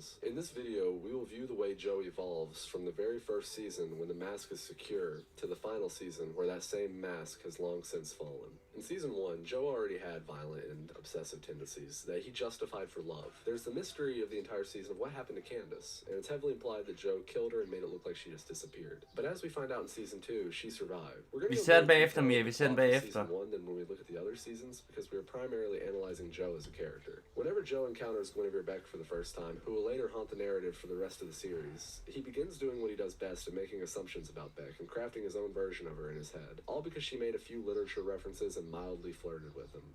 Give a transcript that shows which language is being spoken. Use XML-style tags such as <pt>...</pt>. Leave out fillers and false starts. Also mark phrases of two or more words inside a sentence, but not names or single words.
<en>In this video, we will view the way Joe evolves from the very first season when the mask is secure to the final season where that same mask has long since fallen. In season 1, Joe already had violent and obsessive tendencies that he justified for love. There's the mystery of the entire season of what happened to Candace, and it's heavily implied that Joe killed her and made it look like she just disappeared. But as we find out in season 2, she survived. We're going to</en> <da>ser den bagefter, Mia. Vi ser den bagefter.</da> <en>Season 1 than when we look at the other seasons because we are primarily analyzing Joe as a character. Whenever Joe encounters Guinevere Beck for the first time, who will later haunt the narrative for the rest of the series, he begins doing what he does best at making assumptions about Beck and crafting his own version of her in his head, all because she made a few literature references and mildly flirted with him.</en>